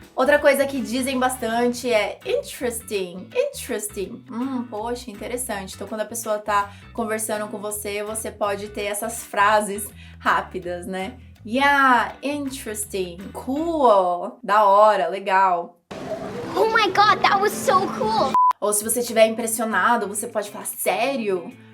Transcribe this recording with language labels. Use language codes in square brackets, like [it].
[pt] Outra coisa que dizem bastante é interesting. Poxa, interessante. Então, quando a pessoa tá conversando com você, você pode ter essas frases rápidas, né? [en] Yeah, interesting, cool, [pt] da hora, legal. [en] Oh my god, that was so cool! [pt] Ou se você estiver impressionado, você pode falar, sério?